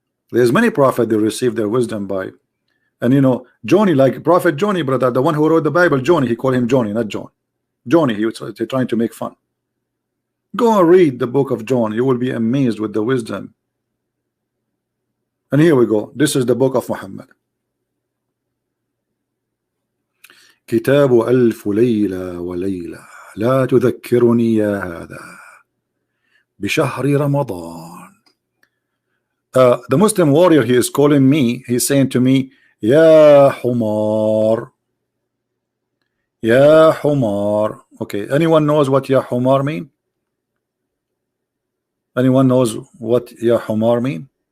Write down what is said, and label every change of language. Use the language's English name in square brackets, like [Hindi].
[English] There's many prophets that received their wisdom by, and you know, Johnny, like Prophet Johnny, brother, the one who wrote the Bible, Johnny, he called him Johnny, not John. Johnny, he was trying to make fun. Go and read the book of John. You will be amazed with the wisdom. And here we go. This is the book of Muhammad. [Arabic] كتاب ألف ليلة وليلة لا تذكرني يا هذا بشهر رمضان. [English] The Muslim warrior, he is calling me, he's saying to me, Ya Humar, Ya Humar. Okay, anyone knows what Ya Humar mean? Anyone knows what Ya Humar mean?